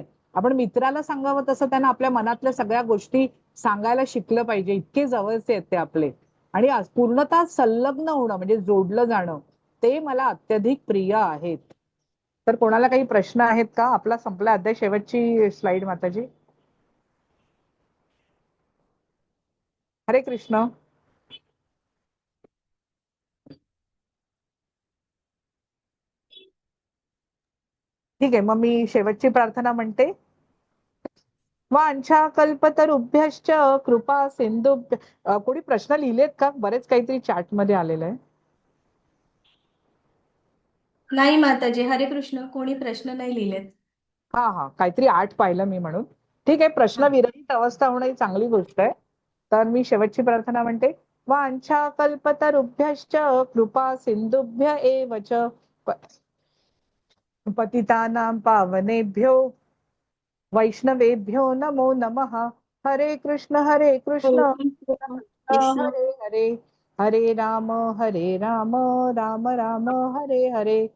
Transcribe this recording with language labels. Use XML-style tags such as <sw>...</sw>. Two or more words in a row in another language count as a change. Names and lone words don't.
<mr>आपण मित्राला सांगावं तसं त्यांना आपल्या मनातल्या सगळ्या गोष्टी सांगायला शिकलं पाहिजे, इतके जवळचे आहेत ते आपले. आणि पूर्णतः संलग्न होणं म्हणजे जोडलं जाणं ते मला अत्यधिक प्रिय आहेत. तर कोणाला काही प्रश्न आहेत का? आपला संपला अध्याय. शेवटची स्लाइड माताजी. हरे कृष्ण. ठीक आहे, मग मी शेवटची प्रार्थना म्हणते.</mr> <sa>वांछा कल्पतरुभ्यश्च कृपा सिंधू.</sa> <mr>कोणी प्रश्न लिहिलेत का? बरेच काहीतरी चॅट मध्ये आलेलं आहे. नाही माताजी, हरे कृष्ण. कोणी प्रश्न नाही लिहिलेत. हा, काहीतरी 8 पाहिलं मी म्हणून. ठीक आहे, प्रश्न विरहित अवस्था होणं ही चांगली गोष्ट आहे. तर मी शेवटची प्रार्थना म्हणते.</mr> <sa>वांछा कल्पतरुभ्यश्च कृपा सिंधुभ्य एव च पतितानां पावनेभ्यो वैष्णवेभ्यो नमो नमः. हरे कृष्ण कृष्ण कृष्ण. हरे हरे, हरे राम राम राम हरे हरे.</sa>